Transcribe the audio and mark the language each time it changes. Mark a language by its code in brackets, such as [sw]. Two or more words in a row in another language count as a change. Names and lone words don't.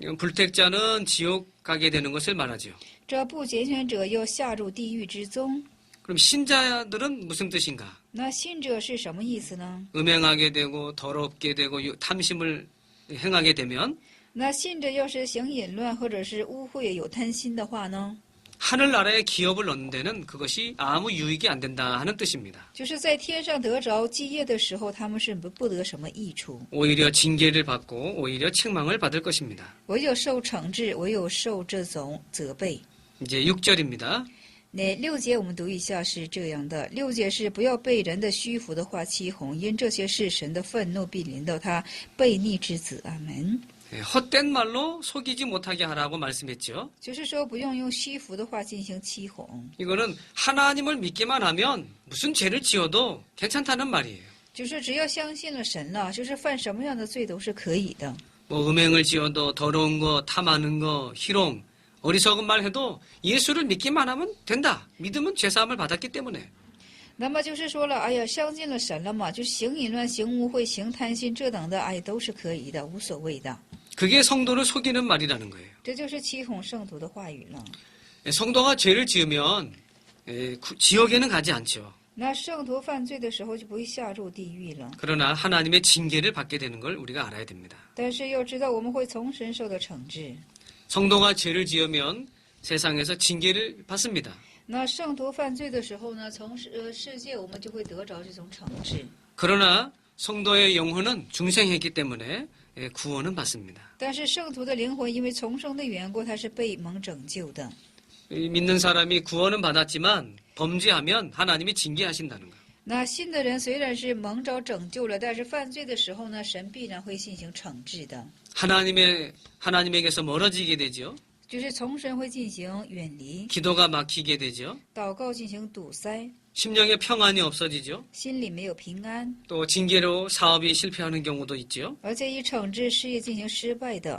[ko] 이건 불택자는 지옥 가게 되는 것을 말하죠. [zh] 这不拣选者要下入地狱之中。 [ko] 그럼 신자들은 무슨 뜻인가? [zh] 那信者是什么意思呢？ [ko] 음행하게 되고 더럽게 되고 탐심을 행하게 되면 [zh] 那信者要是行淫乱或者是污秽有贪心的话呢， [ko] 하늘나라의 기업을 얻는 데는 그것이 아무 유익이 안 된다 하는 뜻입니다. [zh] 就是在天上得着基业的时候，他们是不得什么益处， [ko] 오히려 징계를 받고 오히려 책망을 받을 것입니다. [zh] 唯有受惩治，唯有受这种责备。 [ko] 이제 6절입니다. [zh] 那6节我们读一下是这样的：6节是不要被人的虚浮的话欺哄，因这些事神的愤怒必临到他悖逆之子。阿门。 [ko] 헛된 말로 속이지 못하게 하라고 말씀했죠. [zh] 就是说，不用用虚浮的话进行欺哄。 [ko] 이거는 하나님을 믿기만 하면 무슨 죄를 지어도 괜찮다는 말이에요. [zh] 就是只要相信了神了，就是犯什么样的罪都是可以的。 [ko] 뭐 음행을 지어도 더러운 거, 탐하는 거, 희롱, 어리석은 말 해도 예수를 믿기만 하면 된다. 믿으면 죄사함을 받았기 때문에. [zh] 那么就是说了，哎呀，相信了神了嘛，就行淫乱、行污秽、行贪心这等的，哎，都是可以的，无所谓的。 [ko] 그게 성도를 속이는 말이라는 거예요. [zh] 这就是欺哄圣徒的话语了。 [ko] 성도가 죄를 지으면 지옥에는 가지 않죠. [zh] 那圣徒犯罪的时候就不会下入地狱了。 [ko] 그러나 하나님의 징계를 받게 되는 걸 우리가 알아야 됩니다. [zh] 但是要知道，我们会从神受到惩治。 [ko] 성도가 죄를 지으면 세상에서 징계를 받습니다. [zh] 那圣徒犯罪的时候呢，从世界我们就会得着这种惩治。 [ko] 그러나 성도의 영혼은 중생했기 때문에 구원은 받습니다. [zh] 但是圣徒的灵魂因为重生的缘故，他是被蒙拯救的。 [ko] 믿는 사람이 구원은 받았지만 범죄하면 하나님이 징계하신다는 거. [zh] 那信的人虽然是蒙着拯救了，但是犯罪的时候呢，神必然会进行惩治的。 [ko] 하나님에게서 멀어지게 되죠. [zh] 就是从神会进行远离， [ko] 기도가 막히게 되죠. [zh] 祷告进行堵塞， [ko] 심령의 평안이 없어지죠. [zh] 心里没有平安， [ko] 또 징계로 사업이 실패하는 경우도 있죠. [zh] 而且以惩治事业进行失败的，